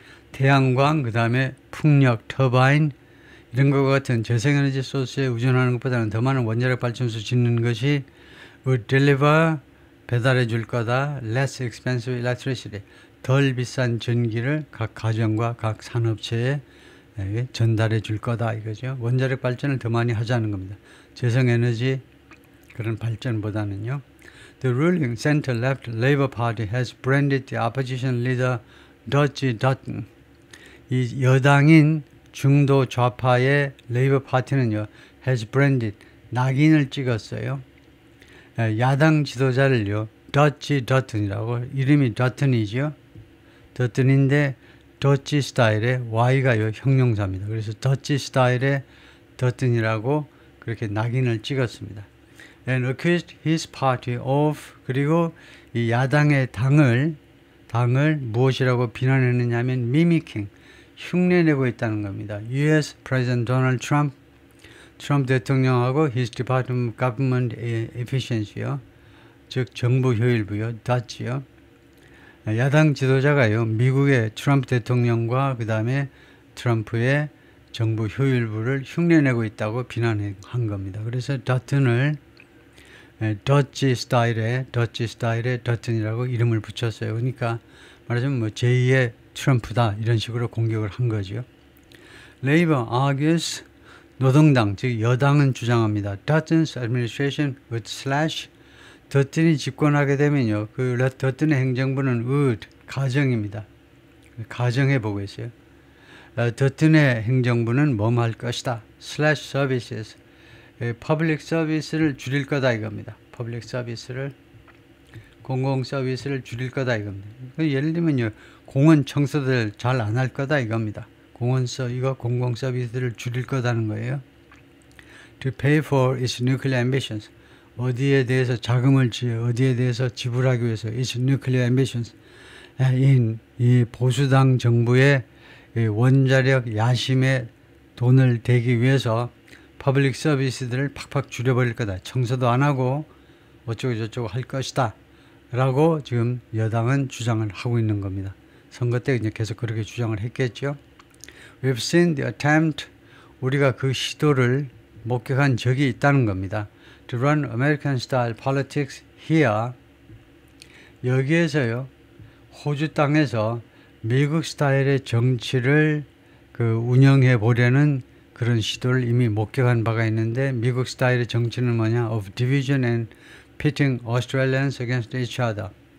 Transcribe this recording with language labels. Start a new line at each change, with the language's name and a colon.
Korean: 태양광, 그 다음에 풍력, 터바인 이런 것과 같은 재생에너지 소스에 의존하는 것보다는 더 많은 원자력 발전소 짓는 것이
English: would deliver,
Korean: 배달해 줄 거다,
English: less expensive electricity,
Korean: 덜 비싼 전기를 각 가정과 각 산업체에 전달해 줄 거다 이거죠. 원자력 발전을 더 많이 하자는 겁니다. 재생에너지 그런 발전보다는요.
English: The ruling center-left Labour Party has branded the opposition leader Dodgy Dutton.
Korean: 이 여당인 중도 좌파의 레이버 파티는요,
English: has branded,
Korean: 낙인을 찍었어요. 야당 지도자를요, Dodgy Dutton이라고, 이름이 Dutton이죠. Dutton인데 더치 스타일의 Y가요, 형용사입니다. 그래서 더치 스타일의 Dutton이라고 그렇게 낙인을 찍었습니다.
English: And accused his party of,
Korean: 그리고 이 야당의 당을 무엇이라고 비난했느냐 하면 mimicking, 흉내내고 있다는 겁니다.
English: US President Donald Trump,
Korean: 트럼프 대통령하고
English: his Department of Government Efficiency요,
Korean: 즉 정부 효율부요,
English: DOT요.
Korean: 야당 지도자가요, 미국의 트럼프 대통령과 그 다음에 트럼프의 정부 효율부를 흉내내고 있다고 비난한 겁니다. 그래서 더튼을 더치 스타일의 더튼이라고 이름을 붙였어요. 그러니까 말하자면 뭐 제2의 트럼프다 이런 식으로 공격을 한 거죠.
English: Labor argues,
Korean: 노동당 즉 여당은 주장합니다.
English: Dutton's administration would slash,
Korean: 더튼이 집권하게 되면요, 그 더튼의 행정부는 would, 가정입니다. 가정해 보고 있어요. 더튼의 행정부는 뭐할 것이다.
English: slash services.
Korean: 퍼블릭 서비스를 줄일 거다 이겁니다. 퍼블릭 서비스를 공공 서비스를 줄일 거다 이겁니다. 예를 들면요. 공원 청소들 잘 안 할 거다 이겁니다. 이거 공공 서비스를 줄일 거다는 거예요.
English: To pay for its nuclear ambitions.
Korean: 어디에 대해서 어디에 대해서 지불하기 위해서
English: its nuclear ambitions.
Korean: 이 보수당 정부의 원자력 야심에 돈을 대기 위해서 퍼블릭 서비스들을 팍팍 줄여버릴 거다. 청소도 안 하고 어쩌고 저쩌고 할 것이다. 라고 지금 여당은 주장을 하고 있는 겁니다. 선거 때 이제 계속 그렇게 주장을 했겠죠.
English: We've seen the attempt,
Korean: 우리가 그 시도를 목격한 적이 있다는 겁니다.
English: To run American style politics here.
Korean: 여기에서요, 호주 땅에서 미국 스타일의 정치를 운영해 보려는 그런 시도를 이미 목격한 바가 있는데, 미국 스타일의 정치는 뭐냐?
English: Of division and pitting Australians against each other.